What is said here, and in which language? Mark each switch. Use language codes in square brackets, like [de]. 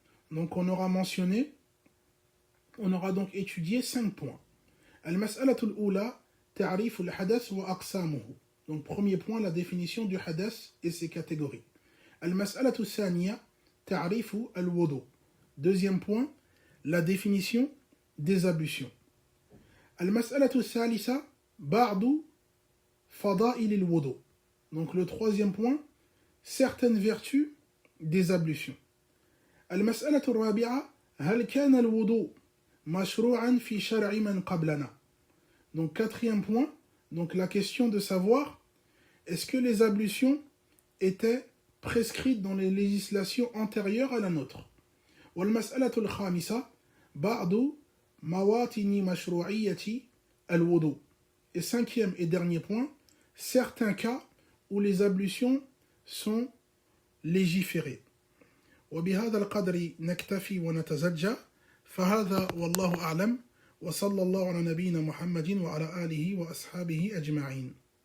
[fr] Donc on aura donc étudié 5 points. [ar] المسألة الأولى تعريف الحدث وأقسامه. [fr] Donc premier point, la définition du hadath et ses catégories. [ar] المسألة الثانية تعريف الوضوء. [fr] Deuxième point, la définition des ablutions. [ar] المسألة الثالثة بعض فضائل الوضوء. [fr] Donc le troisième point, certaines vertus des ablutions. [ar] المسألة الرابعة هل كان الوضوء مشروعا في شرع من قبلنا. [fr] Donc quatrième point, donc la question de savoir est-ce que les ablutions étaient prescrites dans les législations antérieures à la nôtre. [ar] والمسألة الخامسة بعض مواطن مشروعية الوضوء. [fr] Et cinquième et dernier point, certains cas où les ablutions sont légiférées. [ar] وبهذا القدر نكتفي ونتزجى فهذا والله أعلم وصلى الله على نبينا محمد وعلى آله وأصحابه أجمعين.